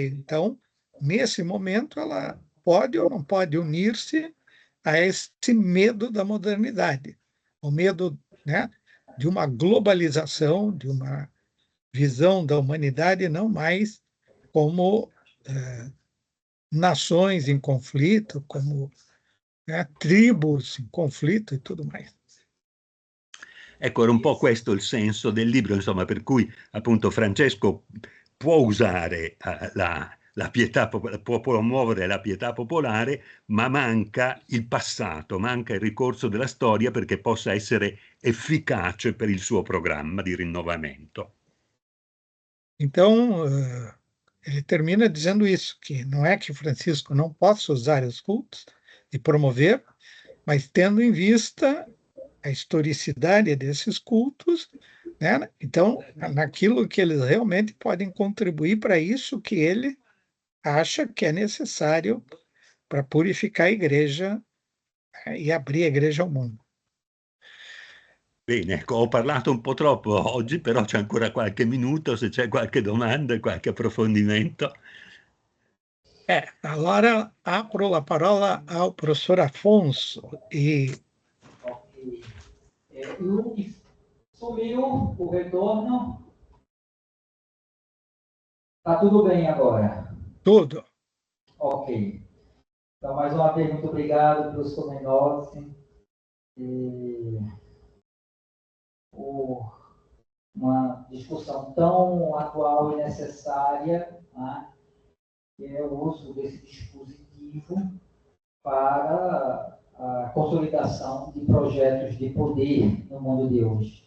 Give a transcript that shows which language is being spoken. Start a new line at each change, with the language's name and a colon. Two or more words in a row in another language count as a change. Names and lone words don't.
Portuguese: então, nesse momento, ela pode ou não pode unir-se a esse medo da modernidade, o medo, né, de uma globalização, de uma visão da humanidade não mais como nações em conflito, como, né, tribos em conflito e tudo mais.
Italian: Ecco, era un po' questo il senso del libro, insomma, per cui appunto Francesco può usare la pietà, può promuovere la pietà popolare, ma manca il passato, manca il ricorso della storia perché possa essere efficace per il suo programma di rinnovamento.
Portuguese: Então, ele termina dizendo isso, que não é que Francisco não possa usar os cultos e promover, mas tendo em vista a historicidade desses cultos, né? Então, naquilo que eles realmente podem contribuir para isso que ele acha que é necessário para purificar a igreja e abrir a igreja ao mundo.
Italian: Bene, ecco, ho parlato un po' troppo oggi, però c'è ancora qualche minuto, se c'è qualche domanda, qualche approfondimento.
Portuguese: Agora apro a parola ao professor Afonso. Ok. Luiz, sumiu o retorno. Tá tudo bem agora? Tudo. Ok. Então, mais uma vez, muito obrigado, professor Menotti, por uma discussão tão atual e necessária, né, que é o uso desse dispositivo para a consolidação de projetos de poder no mundo de hoje.